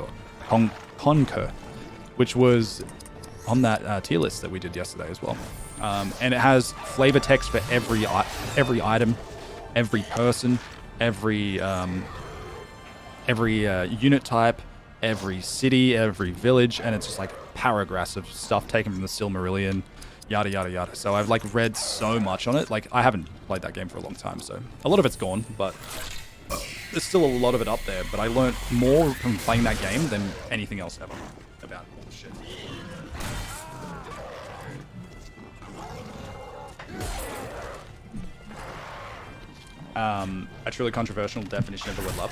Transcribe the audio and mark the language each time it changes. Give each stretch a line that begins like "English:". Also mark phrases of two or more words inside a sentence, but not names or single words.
English: Conquer, which was on that tier list that we did yesterday as well. And it has flavor text for every item, every person, every unit type, every city, every village, and it's just like paragraphs of stuff taken from the Silmarillion, yada yada yada. So I've like read so much on it. Like I haven't played that game for a long time, so a lot of it's gone, but there's still a lot of it up there. But I learned more from playing that game than anything else ever about all the shit. A truly controversial definition of the word love.